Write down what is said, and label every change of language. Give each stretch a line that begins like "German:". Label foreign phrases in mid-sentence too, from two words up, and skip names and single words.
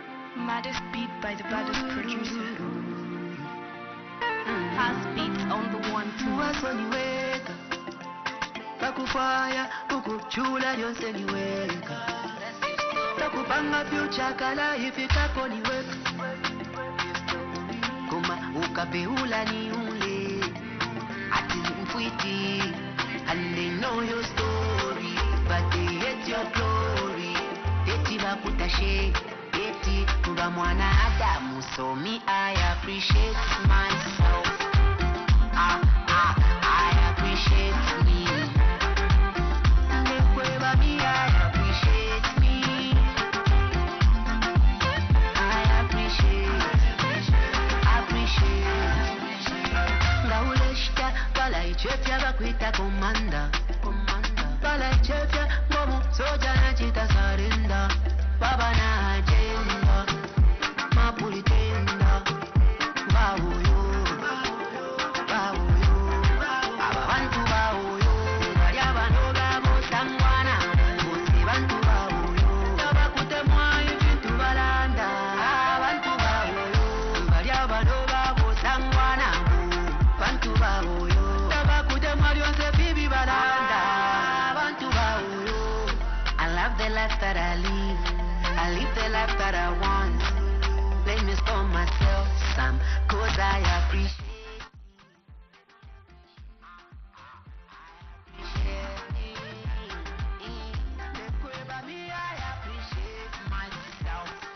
English: Maddest beat by the baddest producer. Fast beats on the 1-2.
Bemba: Wasoniweka takufaya ukuchula yonse niweka takupanga future kala ifikapo niweka kuma ukabeula ni ule ati mfwiti
English: and they know your story but they hate your glory
Bemba: eti bakutashe eti kuba mwana Adamu
English: so me I appreciate myself I appreciate me
Bemba: Nekweba
English: me I appreciate me I appreciate
Bemba: Ngauleshta pala ichefya bakwita komanda pala ichefya ngomu soja na chita sarenda baba na agenda mapulitenda bawoyo aba bantu bawoyo bali abanoga bosangwana bose bantu bawoyo abakutemwa ebintu balanda abantu bawoyo bali abanoga bosangwana bantu bawoyo abakutemwa lyonse bibi balanda abantu bawoyo
English: I love the life that I live the life that I want. Let me stop myself some, cause I appreciate myself.